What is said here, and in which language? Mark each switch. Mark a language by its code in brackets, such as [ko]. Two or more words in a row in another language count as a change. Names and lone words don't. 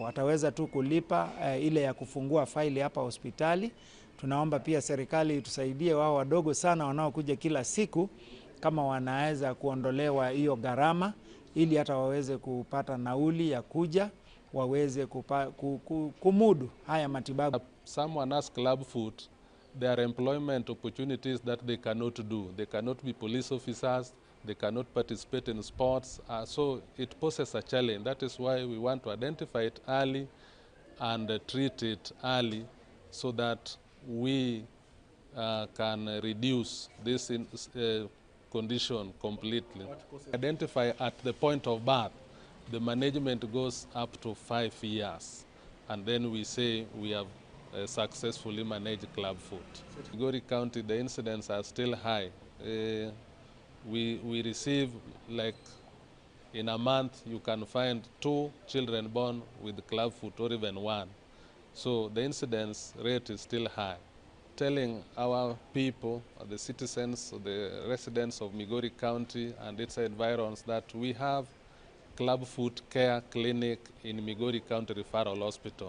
[sw] Ataweza tu kulipa ile ya kufungua faili hapa hospitali. Tunaomba pia serikali tusaidie wao wadogo sana wanaokuja kila siku, kama wanaweza kuondolewa hiyo gharama ili hata waweze kupata nauli ya kuja, waweze kumudu haya matibabu. [en] Someone has clubfoot, there are employment opportunities that they cannot do. They cannot be police officers, they cannot participate in sports, so it poses a challenge. That is why we want to identify it early and treat it early so that we can reduce this condition completely. Identify at the point of birth, the management goes up to 5 years, and then we say we have successfully managed clubfoot. Migori County, the incidents are still high. We receive, like in a month, you can find 2 children born with clubfoot or even 1. So the incidence rate is still high. Telling our people, the citizens, the residents of Migori County and its environs that we have clubfoot care clinic in Migori County Referral Hospital.